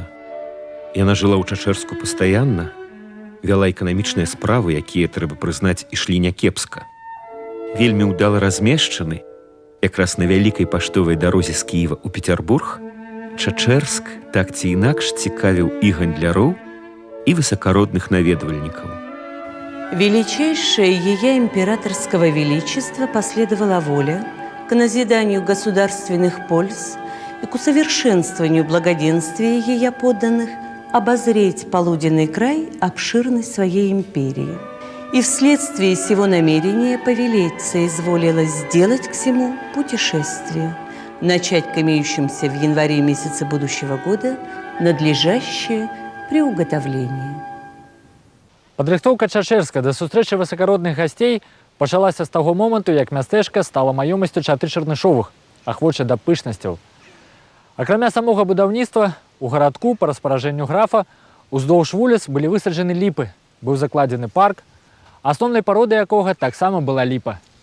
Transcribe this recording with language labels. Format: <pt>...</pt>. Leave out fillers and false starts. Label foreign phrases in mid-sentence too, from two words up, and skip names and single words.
<be>Яна жыла ў Чачэрску пастаянна, вяла эканамічныя справы, якія, трэба прызнаць, ішлі някепска. Вельмі ўдала размешчаны, якраз на вялікай паштовай дарозе з Кіева ў Пецярбург, Чачэрск так ці інакш цікавіў і гандляроў, і высакародных наведвальнікаў.</be> <ru>Величайшее ее императорского величества последовала воля к назиданию государственных польз и к усовершенствованию благоденствия ее подданных обозреть полуденный край обширной своей империи. И вследствие сего намерения повелеться изволила сделать к сему путешествие, начать к имеющимся в январе месяце будущего года надлежащее приуготовление.</ru> <be>Падрыхтоўка Чачэрска да сустрэчы высакародных гасцей пачалася з таго моманту, як мястэчка стала маёмасцю чаты Чарнышовых, ахвоча да пышнасцяў. Акрамя самога будаўніцтва, у гарадку па распаражэнню графа уздоўж вуліц былі высаджаны ліпы, быў закладзены парк, асноўнай пародай якога таксама была ліпа.</be>